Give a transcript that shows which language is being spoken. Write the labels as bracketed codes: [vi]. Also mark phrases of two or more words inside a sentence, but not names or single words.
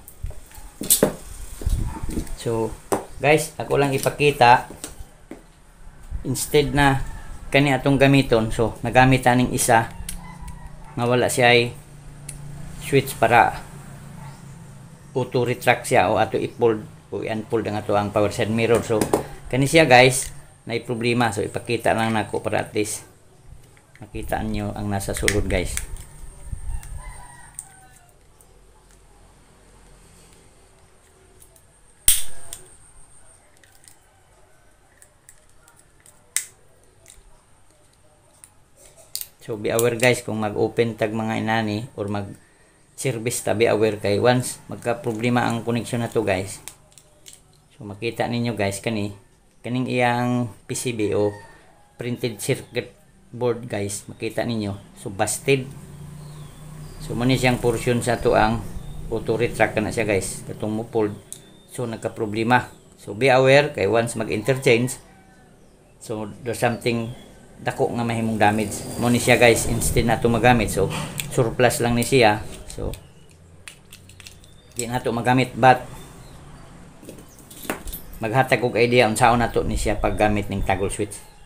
[ceb] So guys, ako lang ipakita instead na kani atong gamiton, so nagamit aning isa nga wala siya ay switch para [en] auto retract [ceb] siya o ato i-fold o i-unfold ang ato ang [en] power side mirror. [ceb] So kani siya guys nay problema, so ipakita lang nako para at least makita nyo ang nasa sulod guys. So [en] be aware [ceb] guys kung mag-open tag mga inani or mag-service ta, [en] be aware [ceb] kay once magka problema ang connection na to guys. So makita ninyo guys kaning iyang PCB o [en] printed circuit board [ceb] guys, makita ninyo so busted. So muna siyang portion sa to ang [en] auto retract [ceb] na siya guys katong mo fold, so nagka problema. So [en] be aware [ceb] kay once mag-interchange, so [en] there's something [ceb] dako nga mahimong damage mo ni siya guys. Instead na to magamit, so surplus lang ni siya, so di na to magamit but maghatag og idea unsaon nato ni siya paggamit ning [en] toggle switch.